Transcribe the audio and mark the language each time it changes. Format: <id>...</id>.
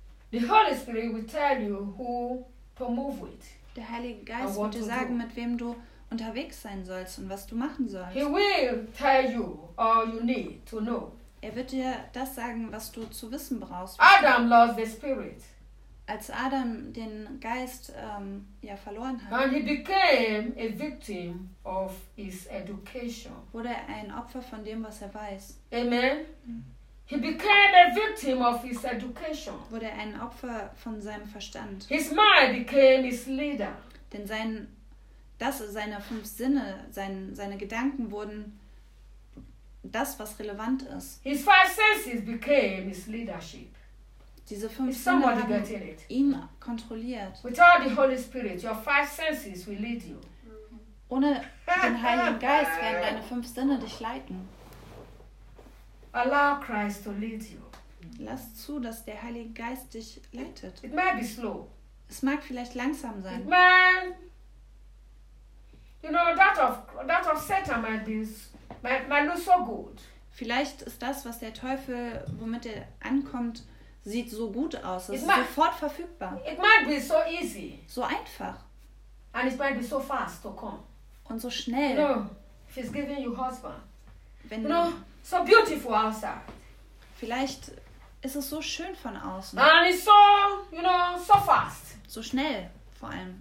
<en>The Holy Spirit will tell you who to move with.</en> <de>Der Heilige Geist wird dir sagen, mit wem du unterwegs sein sollst und was du machen sollst.</de> <en>He will tell you all you need to know.</en> <de>Er wird dir das sagen, was du zu wissen brauchst.</de> <en>Adam lost the spirit.</en> <de>Als Adam den Geist verloren hat,</de> <en>and he became a victim of his education.</en> <de>Wurde er ein Opfer von dem, was er weiß.</de> <en>Amen. He became a victim of his education.</en> <de>Wurde ein Opfer von seinem Verstand.</de> <en>His mind became his leader.</en> <de>Denn seine fünf Sinne, seine Gedanken wurden das, was relevant ist.</de> <en>His five senses became his leadership.</en> <de>Diese fünf Sinne haben ihn kontrolliert.</de> <en>Without the Holy Spirit, your five senses will lead you.</en> <de>Ohne den Heiligen Geist werden deine fünf Sinne dich leiten.</de> <en>Allow Christ to lead you.</en> <de>Lass zu, dass der Heilige Geist dich leitet.</de> <en>It may be slow.</en> <de>Es mag vielleicht langsam sein.</de> <en>That of Satan might look so good.</en> <de>Vielleicht ist das, was der Teufel, womit er ankommt, sieht so gut aus. Es ist sofort verfügbar.</de> <en>It might be so easy.</en> <de>So einfach.</de> <en>And it might be so fast to come.</en> <de>Und so schnell.</de> <en>No, if he's giving you husband.</en> <de>Wenn</de> <en>no. So beautiful outside.</en> <de>Vielleicht ist es so schön von außen.</de> <en>And it's so, you know, so fast.</en> <de>So schnell vor allem.</de>